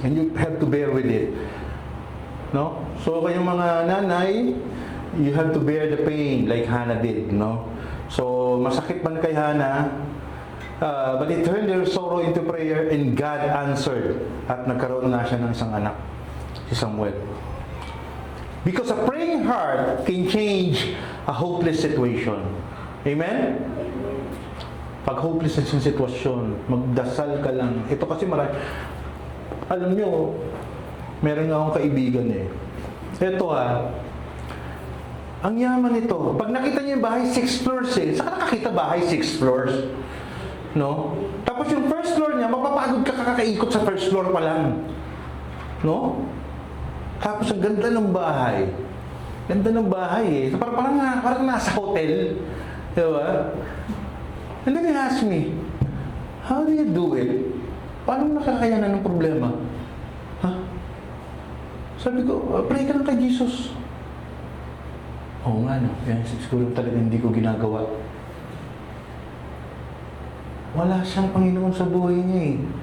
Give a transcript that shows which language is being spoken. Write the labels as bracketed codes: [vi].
[en] And you have to bear with it. No? So [tl] kayong mga nanay, [en] you have to bear the pain like Hannah did, no? So [tl] masakit man kay Hannah, [en] but it turned their sorrow into prayer and God answered. [tl] At nagkaroon na siya ng isang anak, si Samuel. [en] Because a praying heart can change a hopeless situation. Amen? [tl] Pag hopeless na yung sitwasyon, magdasal ka lang. Ito kasi marami. Alam nyo, meron nga akong kaibigan eh. Ito ang yaman nito. Pag nakita niyo yung bahay, 6 floors eh. Saan ka nakakita bahay, 6 floors? No? Tapos yung first floor niya, mapapagod ka kakaikot sa first floor pa lang. No? Tapos ang ganda ng bahay. Ganda ng bahay eh. Parang nasa hotel. Diba? [en] And then he asked me, how do you do it? [tl] Paano nakakayanan ng problema? Ha? Sabi ko, pray ka lang kay Jesus. Oo nga no, yan siguro talaga hindi ko ginagawa. Wala siyang Panginoon sa buhay niya eh.